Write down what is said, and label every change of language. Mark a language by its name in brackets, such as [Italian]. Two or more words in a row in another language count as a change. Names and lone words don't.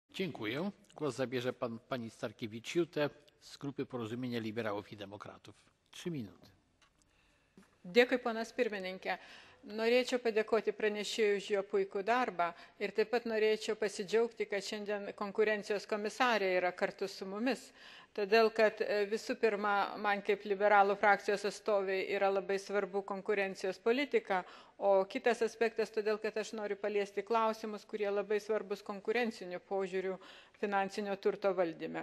[Polish] Dziękuję. Głos zabierze pani Starkiewicz-Jute z Grupy Porozumienie Liberałów i Demokratów. 3 minuty. [Lithuanian] Dėkui, ponas pirmininkė. Norėčiau padėkoti pranešėjui už jo puikų darbą ir taip pat norėčiau pasidžiaugti, kad šiandien konkurencijos komisarė yra kartu su mumis. Todėl, kad visų pirma, man kaip liberalų frakcijos atstoviai yra labai svarbu konkurencijos politika, o kitas aspektas, todėl, kad aš noriu paliesti klausimus, kurie labai svarbus konkurencinių požiūrių finansinio turto valdyme.